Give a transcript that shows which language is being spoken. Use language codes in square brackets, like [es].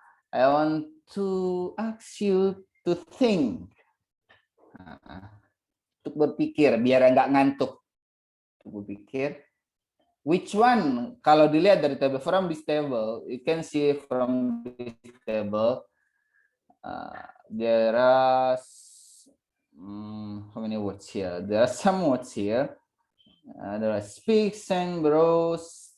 [en] I want to ask you to think. [id] Untuk berpikir biar nggak ngantuk. Untuk berpikir [en] which one, [id] kalau dilihat dari table, [en] from this table you can see from this table there are how many words here? There are some words here. There are speak, sing, browse,